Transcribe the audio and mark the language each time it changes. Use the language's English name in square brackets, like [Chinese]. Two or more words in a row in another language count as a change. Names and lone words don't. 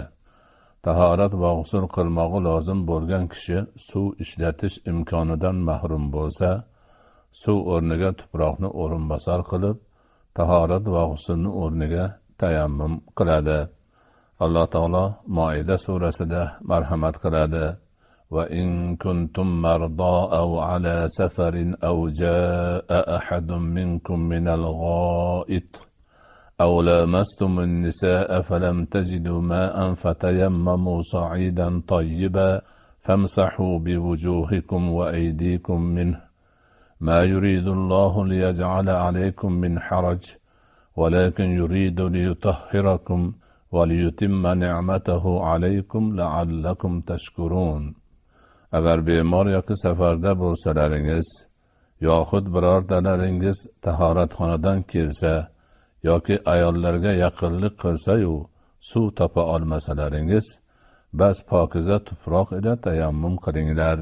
[Uzbek] Tahorat va g'usl qilmog'i lozim bo'lgan kishi suv ishlatish imkonidan mahrum bo'lsa, suv o'rniga tuproqni o'rinbosar qilib, tahorat va g'uslni o'rniga tayammum qiladi. Alloh taolo Moida surasida marhamat qiladi. [Arabic] وإن كنتم مرضى أو على سفر أو جاء أحد منكم من الغائط أو لامستم النساء فلم تجدوا ماء فتيمموا صعيدا طيبا فامسحوا بوجوهكم وأيديكم منه ما يريد الله ليجعل عليكم من حرج ولكن يريد ليطهركم وليتم نعمته عليكم لعلكم تشكرون. [Uzbek] Agar bemor yoki safarda bo'lsalaringiz, yoxud birortalaringiz tahoratxonadan kelsa yoki ayollarga yaqinlik qilsa-yu suv topa olmasalaringiz, bas pokiza tuproq ila tayammum qilinglar.